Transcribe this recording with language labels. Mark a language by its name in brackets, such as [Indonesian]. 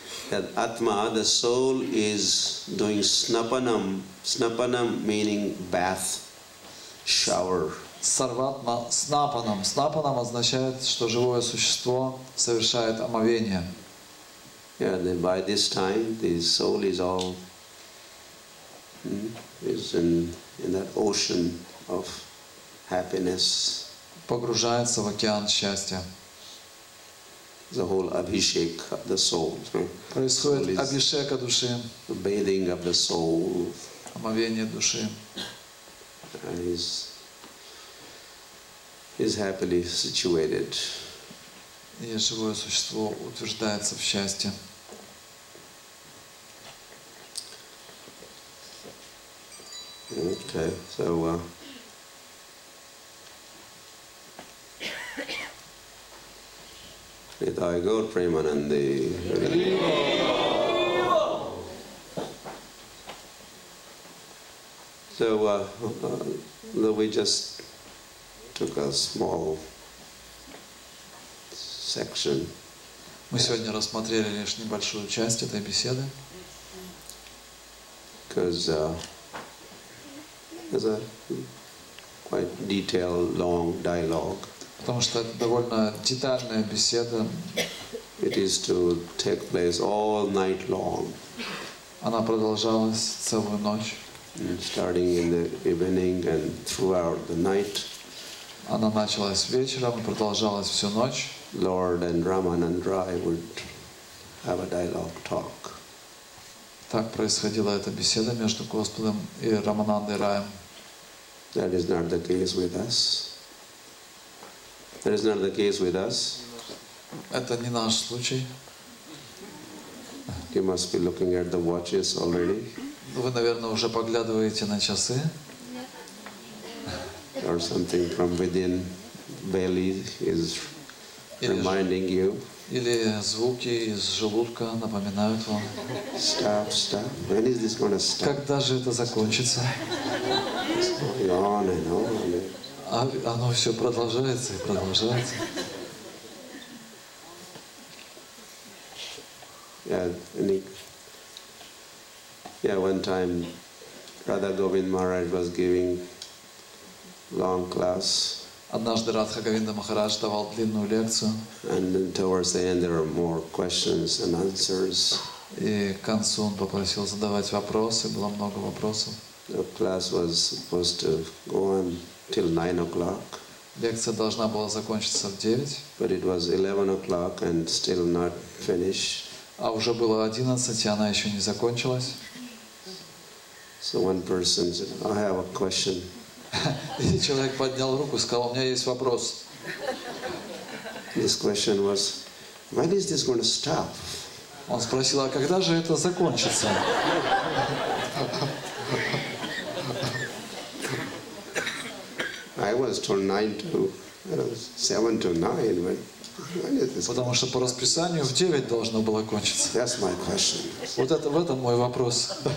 [English] That Atma, the soul, is doing snapanam. Snapanam meaning bath, shower. [Sanskrit] Сарватма снапанам. [Russian] Снапанам означает, что живое существо совершает омовение. [English] Yeah, then by this time the soul is all is in that ocean of happiness. [Russian] Погружается в океан счастья. [English] The whole abhishek of the soul. [Russian] Происходит абхишека души. [English] The bathing of the soul. [Russian] Омовение души. [English] And is happily situated. [Russian] И живое существо утверждается в счастье. [English] Okay, so Nithai Gaur Premanandi. So we just took a small section. [Russian] Мы сегодня рассмотрели лишь небольшую часть этой беседы. [English] Because there's a quite detailed, long dialogue. [Russian] Потому что это довольно детальная беседа. [English] It is to take place all night long. [Russian] Она продолжалась целую ночь. [English] Starting in the evening and throughout the night. [Russian] Она началась вечером и продолжалась всю ночь. [English] Lord and Ramananda would have a dialogue talk. [Russian] Так происходила эта беседа между Господом и Раманандой Раем. [English] That is not the case with us. That is not the case with us. [Russian] Это не наш случай. [English] You must be looking at the watches already. [Russian] Вы, наверное, уже поглядываете на часы. [English] Or something from within belly is reminding you. [Russian] Или звуки из желудка напоминают вам. [English] Stop, stop. When is this going to stop? [Russian] Когда же это закончится? [English] It's going on and on. [Russian] А оно все продолжается и продолжается. [English] Yeah, one time Radha Govind Maharaj was giving long class. [Russian] Однажды Радха Говинда Махарадж давал длинную лекцию. [English] And then towards the end there were more questions and answers. [Russian] И к концу он попросил задавать вопросы, было много вопросов. [English] The class was supposed to go on till 9 o'clock. [Russian] Лекция должна была закончиться в 9. [English] But it was 11 o'clock and still not finished. [Russian] А уже было 11, и она еще не закончилась. [English] So one person said, I have a question. [Russian] И человек поднял руку и сказал, у меня есть вопрос. [English] This question was, when is this going to stop? [Russian] Он спросил, а когда же это закончится? [English] I was told 7 to 9, but when is this? [Russian] Потому что по расписанию в 9 должно было кончиться. [English] That's my question. [Russian] Вот это в этом мой вопрос.